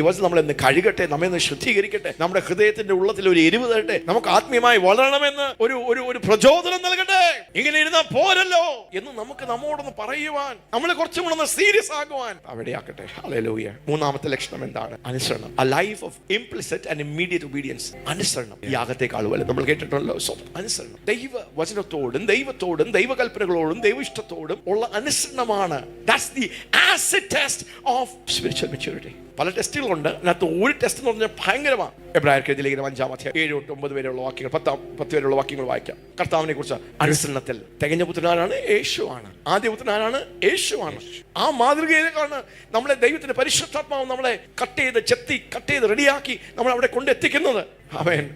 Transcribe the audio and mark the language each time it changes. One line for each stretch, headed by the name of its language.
Malayalam: ഈ വചനം നമ്മളെ ഒന്ന് കഴുകട്ടെ, നമ്മെ ഒന്ന് ശുദ്ധീകരിക്കട്ടെ, നമ്മുടെ ഹൃദയത്തിന്റെ ഉള്ളത്തിൽ ഒരു എരിവ് തരട്ടെ, നമുക്ക് ആത്മീയമായി വളരണമെന്ന് ഒരു പ്രചോദനം നൽകട്ടെ. ഇങ്ങനെ ഇരുന്നാൽ പോരല്ലോ എന്ന് നമുക്ക് നമ്മോടൊന്ന് പറയുവാൻ, നമ്മളെ കുറച്ചും കൂടെ ഒന്ന് സീരിയസ് ആകുവാൻ അവിടെയാക്കട്ടെ. ഹല്ലേലൂയ. മൂന്നാമത്തെ ലക്ഷണം എന്താണ്? അനുസരണം.
English: A life of implicit and immediate obedience.
Malayalam: അനുസരണം യാഗത്തെക്കാൾ വലുത്. നമ്മൾ കേട്ടിട്ടുണ്ടല്ലോ അനുസരണം. ദൈവ വചനത്തോടും ദൈവത്തോടും ദൈവകൽപ്പനകളോടും ദൈവഇഷ്ടത്തോടും ഉള്ള അനുസരണമാണ്.
English: That's the acid test of spiritual maturity.
Malayalam: പല ടെസ്റ്റുകളുണ്ട്, അതിനകത്ത് ഒരു ടെസ്റ്റ് എന്ന് പറഞ്ഞാൽ ഭയങ്കരമാണ്. എബ്രായർക്ക് ലേഖനം 5-ാം അധ്യായം 7-9 വരെയുള്ള വാക്യങ്ങൾ, 10 വരെയുള്ള വാക്യങ്ങൾ വായിക്കാം. കർത്താവിനെ കുറിച്ച് അനുസരണത്തിൽ തികഞ്ഞ പുത്രനാരാണ്? യേശുവാണ്. ആദ്യ പുത്രനാരാണ്? യേശുവാണ്. ആ മാതൃകയിലേക്കാണ് നമ്മളെ ദൈവത്തിന്റെ പരിശുദ്ധാത്മാവ് നമ്മളെ കട്ട് ചെയ്ത് റെഡിയാക്കി നമ്മൾ അവിടെ കൊണ്ടെത്തിക്കുന്നത്. ആമേൻ.